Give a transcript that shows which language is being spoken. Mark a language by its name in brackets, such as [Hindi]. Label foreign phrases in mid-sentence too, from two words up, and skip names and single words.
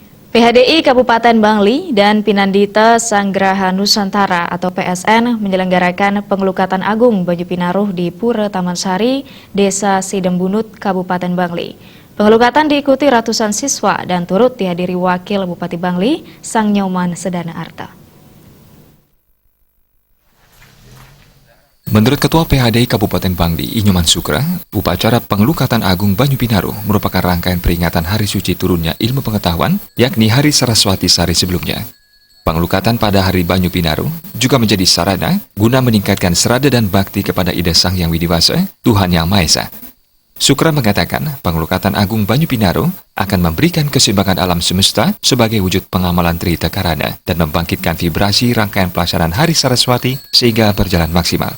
[Indonesian] PHDI Kabupaten Bangli dan Pinandita Sanggraha Nusantara atau PSN menyelenggarakan pengelukatan agung Banyu Pinaruh di Pura Taman Sari, Desa Sidembunut, Kabupaten Bangli. Pengelukatan diikuti ratusan siswa dan turut dihadiri Wakil Bupati Bangli, Sang Nyoman Sedana Arta. Menurut Ketua PHDI Kabupaten Bangli, Inyoman Sukra, upacara pengelukatan agung Banyu Pinaruh merupakan rangkaian peringatan hari suci turunnya ilmu pengetahuan, yakni Hari Saraswati Sari sebelumnya. Pengelukatan pada Hari Banyu Pinaruh juga menjadi sarana guna meningkatkan serada dan bakti kepada Ida Sang Yang Widiwasa, Tuhan Yang Maha Esa. Sukra mengatakan pengelukatan agung Banyu Pinaruh akan memberikan keseimbangan alam semesta sebagai wujud pengamalan Trita Karana dan membangkitkan vibrasi rangkaian pelaksanaan Hari Saraswati sehingga berjalan maksimal.